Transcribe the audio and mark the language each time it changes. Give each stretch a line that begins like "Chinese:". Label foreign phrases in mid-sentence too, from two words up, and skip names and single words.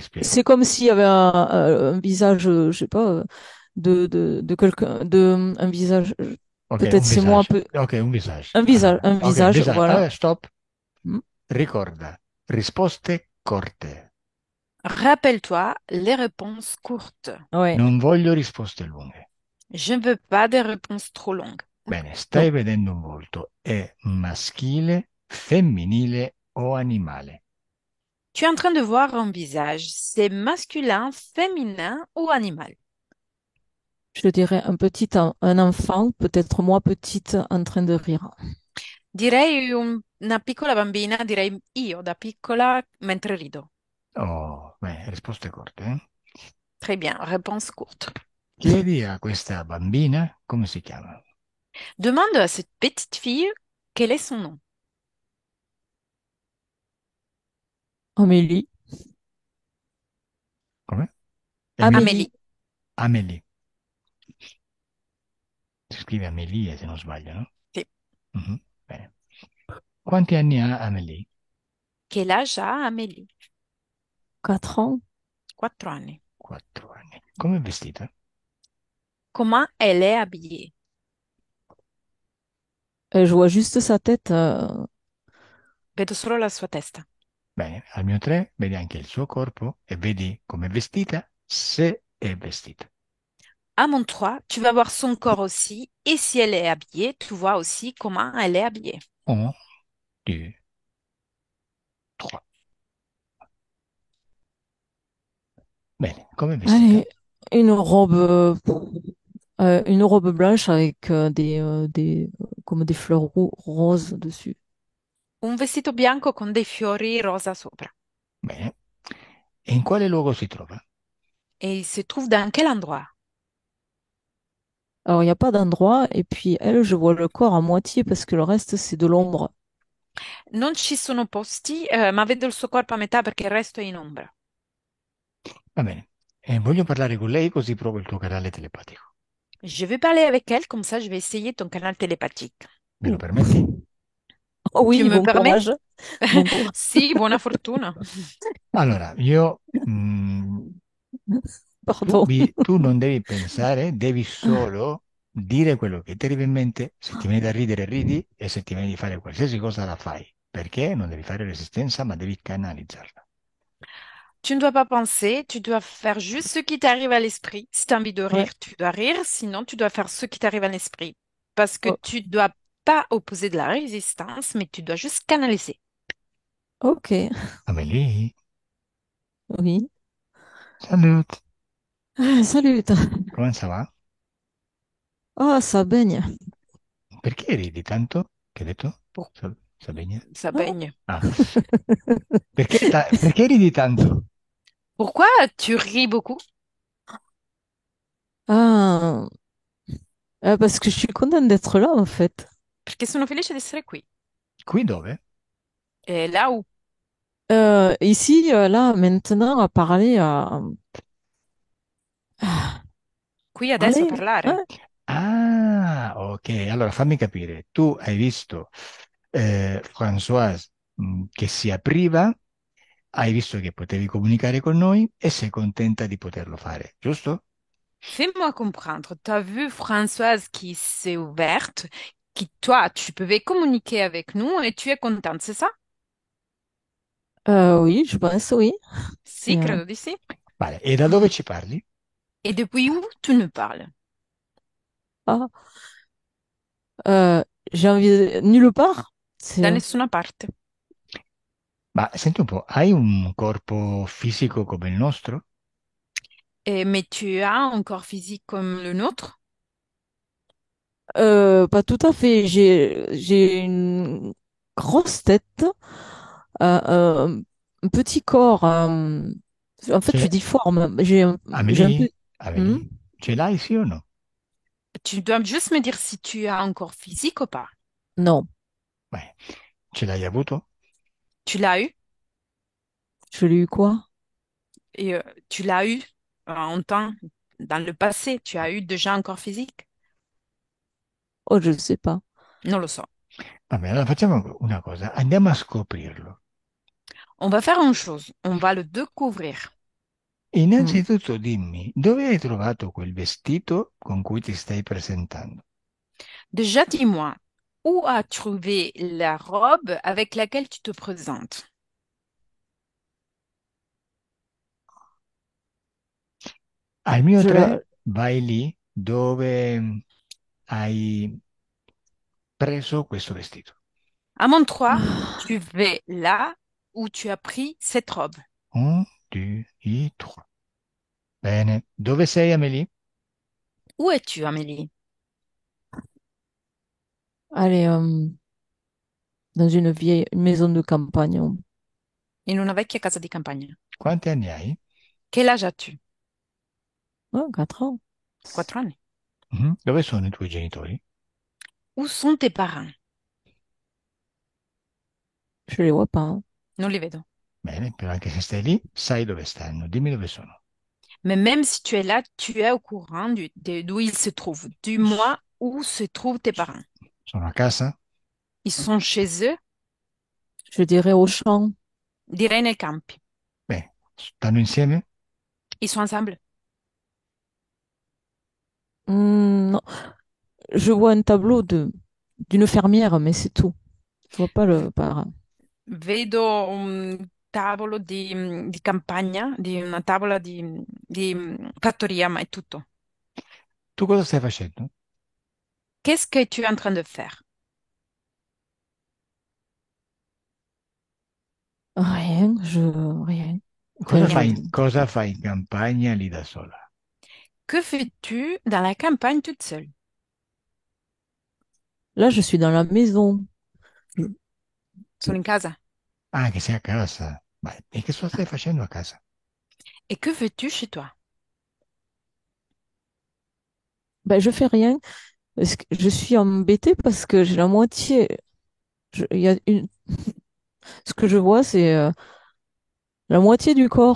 French: C'est
Italian: spiego.
French: comme s'il y avait un visage, je sais pas, de quelqu'un, un visage, Ok, peut-être c'est moi un peu, un visage. un Ok, visage, visage. voilà.
Italian: Allora, stop. Mm. Ricorda, risposte corte.
French: Rappelle-toi les réponses courtes. Ouais,
Italian: Non voglio risposte lunghe.
French: Je ne veux pas des réponses trop longues.
Italian: Bene, non. stai vedendo un volto. È maschile, femminile o animale?
French: Tu es en train de voir un visage. C'est masculin, féminin ou animal. Je dirais un enfant, peut-être moi petite, en train de rire.
Italian: Direi una piccola bambina, direi io da piccola mentre rido. Oh, bene, risposte corte, eh?
French: Très bien, réponse courte.
Italian: Chiedi a questa bambina come si chiama.
French: Demande à cette petite fille quel est son nom. Amélie,
Italian: Come?
French: Amélie, Amélie. Amélie.
Italian: Si scrive Amelie se non sbaglio, no? Sì. Mhm, bene. Quanti anni ha Amélie?
French: Quel âge a Amélie? 4 ans.
Italian: 4 anni. 4 anni. Come è vestita?
French: Comment elle est habillée? Je vois juste sa tête.
Italian: Vedo solo la sua testa. Bene, al mio 3 vedi anche il suo corpo e vedi come è vestita, se è vestita.
French: À mon 3, tu vas voir son corps aussi. Et si elle est habillée, tu vois aussi comment elle est habillée.
Italian: 1, 2, 3. Bene, come è vestita?
French: Allez, une robe, une robe blanche avec comme des fleurs roses dessus.
Italian: Un vestito bianco con dei fiori rosa sopra. Bene. E in quale luogo si trova?
French: Et il se trouve dans quel endroit? Alors, il n'y a pas d'endroit, et puis elle, je vois le corps à moitié parce que le reste, c'est de l'ombre.
Italian: Non ci sono posti, ma vedo il suo corpo a metà perché il resto è in ombra. Va bene. Voglio parlare con lei così provo il tuo canale telepatico.
French: Je vais parler avec elle, comme ça je vais essayer ton canal télépathique.
Italian: Me lo permetti? Oh
French: Tu oui, me bon permets? courage. Bon courage.
Italian: Sì, buona fortuna. Allora, io
French: Pardon.
Italian: tu non devi pensare, devi solo dire quello che ti arriva in mente. Se ti viene da ridere, ridi, e se ti viene di fare qualsiasi cosa, la fai. perché non devi fare resistenza, ma devi canalizzarla.
French: Tu ne dois pas penser, tu dois faire juste ce qui t'arrive à l'esprit. Si tu as envie de Ouais. rire, tu dois rire, sinon tu dois faire ce qui t'arrive à l'esprit. Parce que O- tu dois pas opposer de la résistance, mais tu dois juste canaliser. ok, Amélie, oui. salut, Salut. come ça va? Ah, ça baigne.
Italian: Perché ridi tanto? Che hai detto?
French: Pour Ça baigne? ça Ah. baigne.
Italian: Ah, perché ridi tanto?
French: Pourquoi tu ris beaucoup? Ah, parce que je suis contente d'être là, en fait.
Italian: Perché sono felice di essere qui. Qui dove?
French: Et là où? Ici, là, maintenant, à parler à
Italian: Qui adesso a
French: parler.
Italian: parlare.
French: Hein.
Italian: Ah, ok. Allora fammi capire. Tu hai visto Françoise che si apriva, hai visto che potevi comunicare con noi e sei contenta di poterlo fare, giusto?
French: Fais-moi comprendre. Tu as vu Françoise qui s'est ouverte, qui toi, tu pouvais communiquer avec nous et tu es contente, c'est ça? Oui, je pense, oui.
Italian: Si, credo di sì. Vale. E da dove ci parli?
French: Et depuis où tu nous parles? Ah, euh, j'ai envie nulle part. C'est,
Italian: Da nessuna parte. Ma senti un po', hai un corpo fisico come il nostro?
French: Mais tu as un corps physique comme le nôtre? pas tout à fait. J'ai une grosse tête, un petit corps. En fait, je suis Ce- difforme. J'ai un peu.
Italian: Amelie? Hmm. Amelie? Ce l'hai sì o no?
French: Tu dois juste me dire si tu as un corps physique ou pas. Non,
Italian: Beh, ce l'hai avuto?
French: Tu l'as eu je l'ai eu quoi? et tu l'as eu en temps, dans le passé. Tu as eu déjà un corps physique? Oh, je ne sais pas.
Italian: Non lo so. Vabbè, allora facciamo una cosa, andiamo a scoprirlo.
French: On va faire une chose. On va le découvrir. Hmm.
Italian: Innanzitutto dimmi, dove hai trovato quel vestito con cui ti stai presentando?
French: Déjà, dis-moi, où as trouvé la robe avec laquelle tu te présentes?
Italian: Al mio
French: Je
Italian: 3
French: la...
Italian: vai lì dove hai preso questo vestito.
French: À mon 3, Ah. tu vas là où tu as pris cette robe.
Italian: Un, due, trois. Bene. Dove sei, Amélie?
French: Où es-tu, Amélie? Allez, dans une vieille une maison de campagne.
Italian: In una vecchia casa di campagna. Quanti anni hai?
French: Quel âge as-tu? Oh, 4 ans.
Italian: 4 anni. Mhm. Dove sono i tuoi genitori?
French: Où sont tes parents? Je les vois pas. Hein.
Italian: Non li vedo. Bene, però anche se stai lì, sai dove stanno. Dimmi dove sono.
French: Mais même si tu es là, tu es au courant d'où ils se trouvent. Dis-moi où se trouvent tes parents.
Italian: Sono a casa?
French: Ils sont chez eux, Je dirais au champ.
Italian: direi nei campi. Beh, stanno insieme?
French: Ils sont ensemble. Non, je vois un tableau d'une fermière, mais c'est tout. Je vois pas le parrain.
Italian: Vedo un tavolo di campagna, di una tavola di fattoria, ma è tutto. Tu cosa stai facendo?
French: Qu'est-ce que tu es en train de faire? Rien, rien. Enfin,
Italian: Niente. Cosa fai in campagna lì da sola?
French: Que fais-tu dans la campagne toute seule? là, je suis dans la maison. Je-
Italian: Sono in casa. Ah, che sei a casa. Beh, e che cosa stai facendo a casa?
French: Et que fais-tu chez toi? Ben, je fais rien. Parce que je suis embêtée parce que j'ai la moitié. Il y a ce que je vois, c'est la moitié du corps.